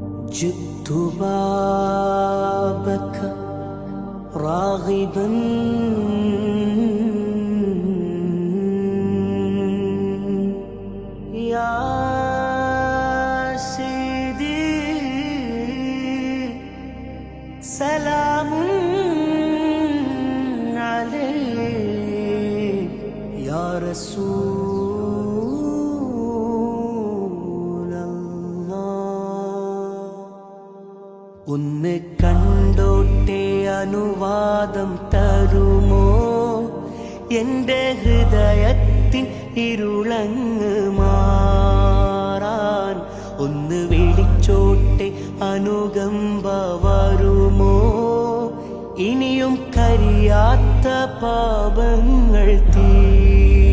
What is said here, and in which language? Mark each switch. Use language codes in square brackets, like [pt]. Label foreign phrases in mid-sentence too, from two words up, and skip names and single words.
[ar] جئت بابك راغبا يا سيدي سلام عليك يا رسول الله [ml] ഒന്ന് കണ്ടോട്ടെ അനുവാദം തരുമോ എൻ്റെ ഹൃദയത്തിൻ ഇരുളങ്ങ് മാറാൻ ഒന്ന് വിളിച്ചോട്ടെ അനുകമ്പ വരുമോ ഇനിയും കരിയാത്ത പാപങ്ങൾ തീ